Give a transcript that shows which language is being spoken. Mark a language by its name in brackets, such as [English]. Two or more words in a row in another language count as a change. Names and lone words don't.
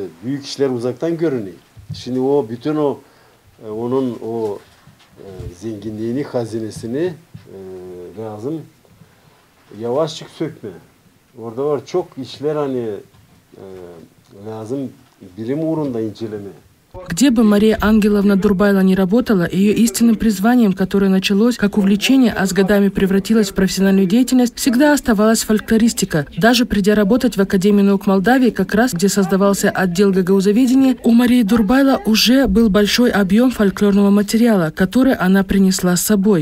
[Gagauz] Büyük işler uzaktan görünüyor. Şimdi bütün onun zenginliğini, hazinesini lazım yavaşçık sökme. Orada var çok işler hani lazım bilim uğrunda inceleme. [Russian] Где бы Мария Ангеловна Дурбайло ни работала, ее истинным призванием, которое началось как увлечение, а с годами превратилось в профессиональную деятельность, всегда оставалась фольклористика. Даже придя работать в Академию наук Молдавии, как раз где создавался отдел гагаузоведения, у Марии Дурбайло уже был большой объем фольклорного материала, который она принесла с собой.